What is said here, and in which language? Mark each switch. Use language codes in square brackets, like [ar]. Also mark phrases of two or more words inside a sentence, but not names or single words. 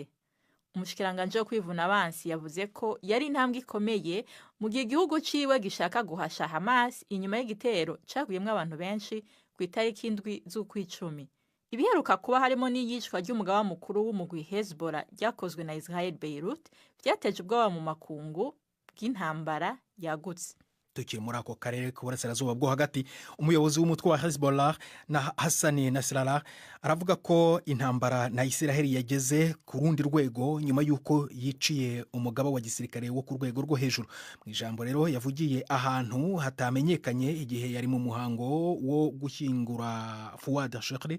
[rn] Umushikiranganje wo kwivuna abansi yavuze ko yari intambwe ikomeye mu gihe igihugu ciwe gishaka guhasha Hamas inyuma y'igitero caguyemwe abantu benshi ku itariki 7 z'ukwicumi. Ibiheruka kuba harimo n'iyicwa ry'umugaba mukuru w'umugwi Hezbollah ryakozwe na Israel Beirut byateje ubwoba mu makungu bw'intambara yagutse. [rw] Tukiri muri ako karere k'uburasirazuba bwo hagati, umuyobozi w'umutwe wa Hezbollah na Hassan Nasrallah aravuga ko intambara na Isiraheli yageze ku rundi rwego nyuma y'uko yiciye umugaba wa gisirikare wo ku rwego rwo hejuru. Mu ijambo rero yavugiye ahantu hatamenyekanye igihe yari mu muhango wo gushyingura Fouad Shekri.